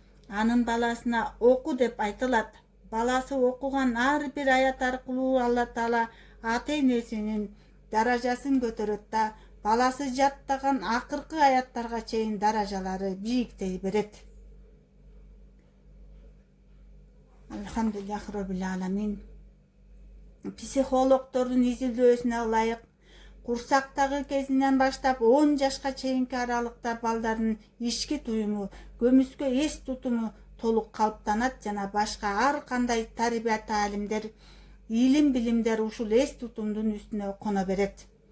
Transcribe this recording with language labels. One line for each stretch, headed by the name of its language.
Kyrgyz: Анын баласына оку деп айтылат. Баласы окуган ар бир аят аркылуу Алла Таала ата энесинин даражасын көтөрөт да, баласы жаттаган акыркы аяттарга чейин даражалары бийиктей берет.
Arabic: Алхамдулиллахи роббил аламин.
Kyrgyz: Психологдордун изилдөөсүнө ылайык, курсактагы кезинен баштап 10 жашка чейинки аралыкта балдардын ички туюму, көмүскө эс тутуму толук калыптанат жана башка ар кандай тарбия таалимдер, илим билимдер ушул эс тутумдун үстүнө коно берет.